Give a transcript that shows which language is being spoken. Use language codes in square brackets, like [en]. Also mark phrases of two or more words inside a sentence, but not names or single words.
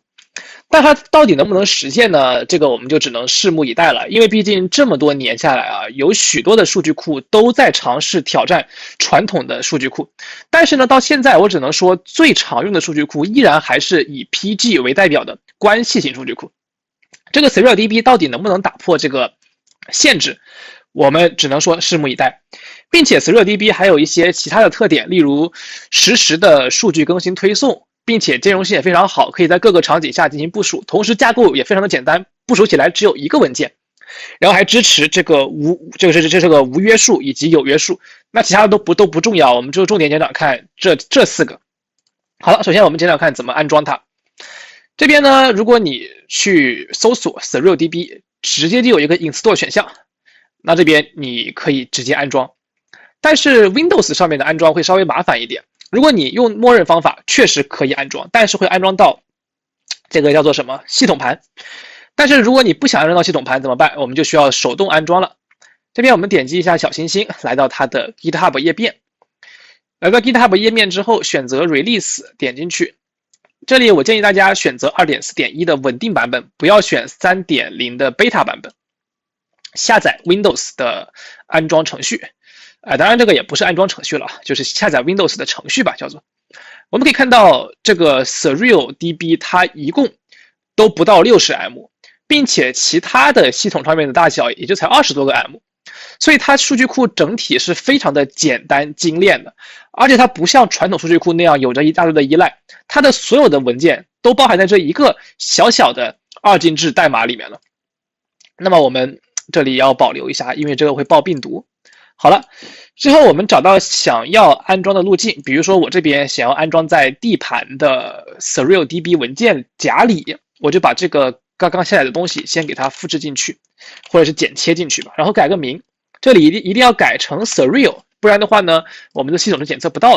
[zh] 但它到底能不能實現呢？這個我們就只能拭目以待了。因為畢竟這麼多年下來啊，有許多的数据庫都在嘗試挑戰傳統的数據庫。但是呢，到現在我只能說，最常用的數據庫依然還是以 PG 為代表的關係型數據庫。這個 SurrealDB 到底能不能打破這個限制？我們只能說拭目以待。並且 SurrealDB 還有一些其他的特點，例如實時的数据更新推送，并且兼容性也非常好，可以在各个场景下进行部署，同时架构也非常的简单，部署起来只有一个文件，然后还支持这个无约束以及有约束。那其他的都不重要，我们就重点讲讲看这4个。好了，首先我们讲讲看怎么安装它。这边呢，如果你去搜索 SurrealDB， 直接就有一个 Install 选项，那这边你可以直接安装。但是 Windows 上面的安装会稍微麻煩一點。如果你用默認方法，確實可以安裝，但是會安裝到這個叫做什麼系統盤。但是如果你不想安裝到系統盤怎麼辦？我們就需要手動安裝了。這邊我們點擊一下小星星，來到它的 GitHub 頁面。來到 GitHub 頁面之後，選擇 Release， 點進去。這裡我建議大家選擇 2.4.1 的穩定版本，不要選 3.0 的 Beta 版本。下載 Windows 的安裝程序。當然這個也不是安裝程序了，就是下載 Windows 的程序吧，叫做。我們可以看到這個 SurrealDB 它一共都不到60M， 並且其他的系統上面的大小也就才20多個M， 所以它數據庫整體是非常的簡單精煉的，而且它不像傳統數據庫那樣有着一大堆的依賴，它的所有的文件都包含在這一個小小的2進制代碼裡面了。那麼我們這裡要保留一下，因為這個會爆病毒。好了，之後我們找到想要安裝的路徑，比如說我這邊想要安裝在 D 盤的 SurrealDB 文件夾裡，我就把這個剛剛下載的東西先給它複製進去，或者是剪切進去吧，然後改個名，這裡一定要改成 Surreal， 不然的話呢，我們的系統是檢測不到的。